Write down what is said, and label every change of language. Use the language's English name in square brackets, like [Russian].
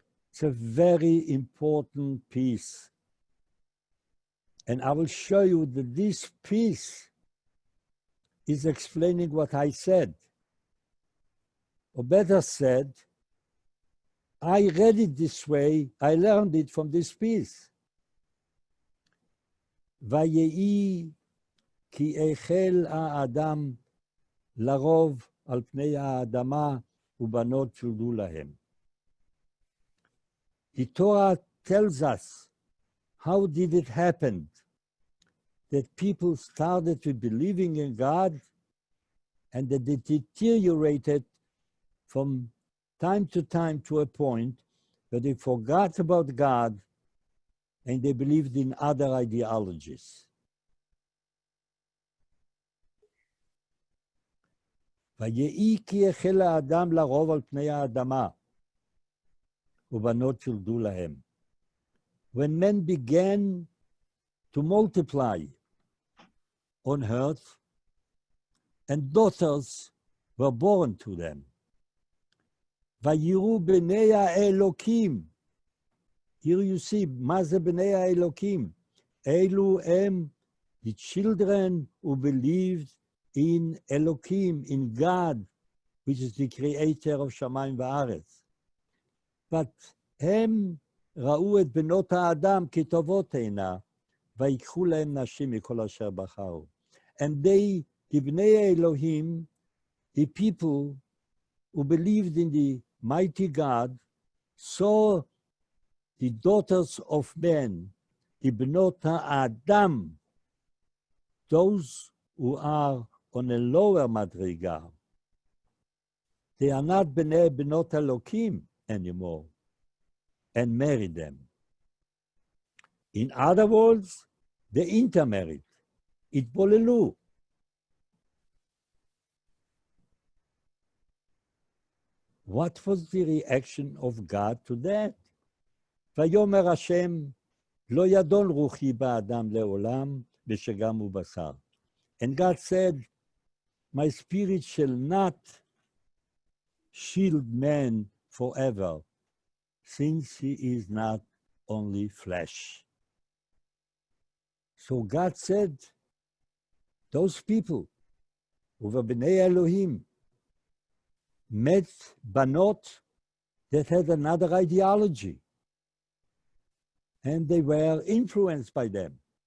[English] It's a very important piece. And I will show you that this piece is explaining what I said. Or better said, I read it this way, I learned it from this piece. [Hebrew] Vayehi כי החל האדם לרוב על פני האדמה ובנות שולדו להם. [English] The Torah tells us how did it happen that people started to believing in God and that they deteriorated from time to a point that they forgot about God and they believed in other ideologies. [Hebrew] ויהי כי החל האדם לרוב על פני האדמה, ובנות שולדו להם. [English] When men began to multiply on earth, and daughters were born to them. [Hebrew] ויראו בני האלוקים. [English] Here you see, [Hebrew] מה זה בני האלוקים? אלו הם [English] the children who believed in Elokim, in God, which is the creator of Shamayim va'aretz. [Hebrew] But הם ראו את בנות האדם כטובות עינה, ויקחו להם נשים מכל אשר בחרו. [English] And they, the Bnei Elohim, the people who believed in the mighty God, saw the daughters of men, the Bnot HaAdam, those who are on a lower madriga. They are not Bnot Elokim anymore, and married them. In other words, they intermarried. [Hebrew] התבוללו. [English] What was the reaction of God to that? [Hebrew] ויאמר השם, לא ידון רוחי באדם לעולם, בשגם ובשר. [English] And God said, my spirit shall not shield man forever, since he is not only flesh. So God said, those people who were Bnei Elohim met Banot that had another ideology, and they were influenced by them.